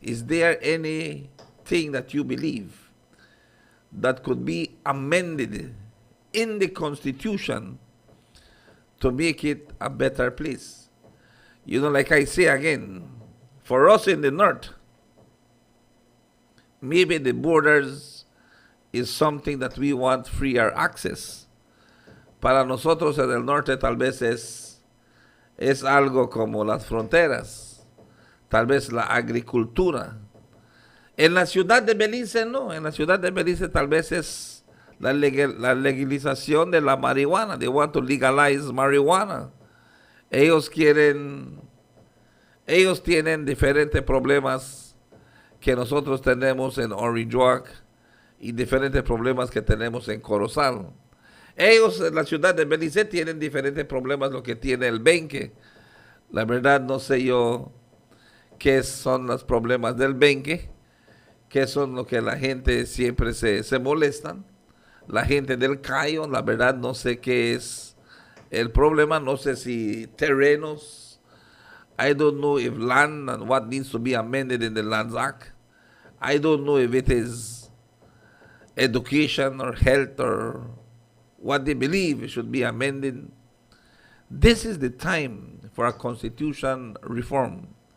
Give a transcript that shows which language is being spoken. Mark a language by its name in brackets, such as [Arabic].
[English] Is there anything that you believe that could be amended in the Constitution to make it a better place? You know, like I say again, for us in the north, maybe the borders is something that we want freer access. [Spanish] Para nosotros en el norte tal vez es algo como las fronteras, tal vez la agricultura. En la ciudad de Belize no, en la ciudad de Belize tal vez es la legalización de la marihuana. [English] They want to legalize marijuana. [Spanish] Ellos tienen diferentes problemas que nosotros tenemos en Orange Walk y diferentes problemas que tenemos en Corozal. Ellos en la ciudad de Belize tienen diferentes problemas lo que tiene el Benque. La verdad no sé yo qué son los problemas del Benque, qué son lo que la gente siempre se molestan. La gente del Cayo, la verdad no sé qué es el problema, no sé si terrenos. [English] I don't know if land and what needs to be amended in the Lands Act. I don't know if it is education or health or what they believe should be amended. This is the time for a constitution reform.